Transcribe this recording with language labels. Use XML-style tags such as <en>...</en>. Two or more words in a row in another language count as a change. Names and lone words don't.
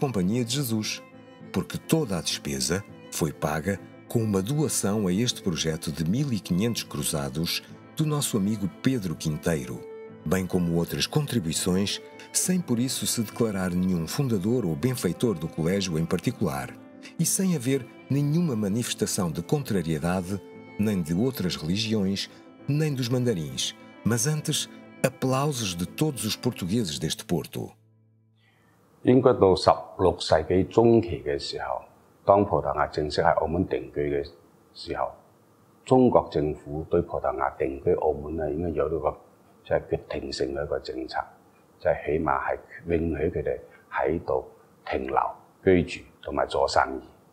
<pt>Companhia de Jesus, porque toda a despesa foi paga com uma doação a este projeto de 1.500 cruzados do nosso amigo Pedro Quinteiro, bem como outras contribuições, sem por isso se declarar nenhum fundador ou benfeitor do colégio em particular, e sem haver nenhuma manifestação de contrariedade, nem de outras religiões, nem dos mandarins, mas antes aplausos de todos os portugueses deste porto.</pt> <yue>應該到16世紀中期嘅時候，當葡萄牙正式喺澳門定居嘅時候，中國政府對葡萄牙定居澳門咧，應該有呢個即係決定性嘅一個政策，就係起碼係允許佢哋喺度停留、居住同埋做生意。</yue>